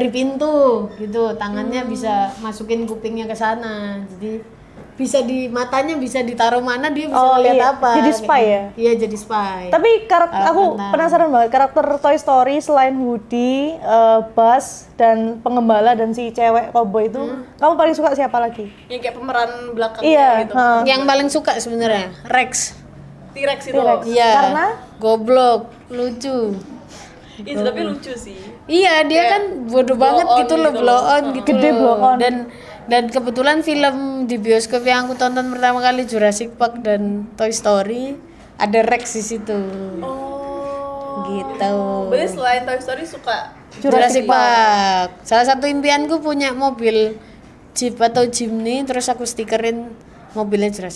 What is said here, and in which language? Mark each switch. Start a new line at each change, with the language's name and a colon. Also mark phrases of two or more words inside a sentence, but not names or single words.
Indonesian: dari pintu gitu, tangannya bisa masukin kupingnya ke sana, jadi bisa di matanya bisa ditaruh mana dia bisa Oh, lihat iya. apa. Jadi spy ya? Iya jadi spy. Tapi aku kentang. penasaran banget karakter Toy Story selain Woody, Buzz dan penggembala dan si cewek cowboy itu, kamu paling suka siapa lagi? Yang kayak pemeran belakangnya Iya, gitu. Yang paling suka sebenarnya Rex. T-Rex itu. T-Rex. Iya. Karena? Goblok, lucu. Itu tapi lucu sih. Iya dia kan bodoh banget on gitu loh, gitu blow loh. on gitu. Gede loh.
English: blow on.
Indonesian: Dan kebetulan film di bioskop yang aku tonton pertama kali Jurassic Park dan Toy Story ada Rex di situ. Oh. Gitu. Berarti selain Toy Story suka Jurassic Park. Salah satu impianku punya mobil Jeep atau Jimny, terus aku stikerin mobilnya Jurassic